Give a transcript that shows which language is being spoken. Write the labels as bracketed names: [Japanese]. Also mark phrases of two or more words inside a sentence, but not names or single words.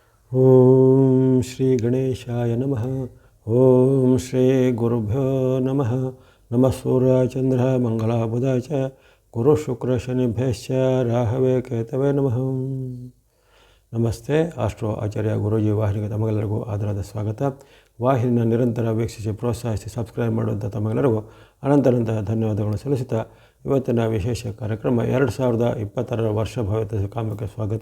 [Sanskrit] ಓಂ ಶ್ರೀ ಗಣೇಶಾಯ ನಮಃ. ಓಂ ಶ್ರೀ ಗುರುಭ್ಯೋ ನಮಃ. ನಮಃ ಸೂರ್ಯ ಚಂದ್ರ ಮಂಗಳ ಬುಧ ಚ ಗುರು ಶುಕ್ರ ಶನಿಭ್ಯಶ್ಚ ರಾಹವೇ ಕೇತವೇ ನಮಃ. [Kannada] ನಮಸ್ತೆ. ಆಸ್ಟ್ರೋ ಆಚಾರ್ಯ ಗುರೂಜಿ ವಾಹಿನಿಗೆ ತಮಗೆಲ್ಲರಿಗೂ ಆದರದ ಸ್ವಾಗತ. ವಾಹಿನಿನ ನಿರಂತರ ವೀಕ್ಷಿಸಿ ಪ್ರೋತ್ಸಾಹಿಸಿ ಸಬ್ಸ್ಕ್ರೈಬ್ ಮಾಡುವಂಥ ತಮಗೆಲ್ಲರಿಗೂ ಅನಂತ ಧನ್ಯವಾದಗಳು ಸಲ್ಲಿಸುತ್ತಾ ಇವತ್ತಿನ ವಿಶೇಷ ಕಾರ್ಯಕ್ರಮ 2020 ವರ್ಷ ಭವಿಷ್ಯ ಕಾಮಕ್ಕೆ ಸ್ವಾಗತ.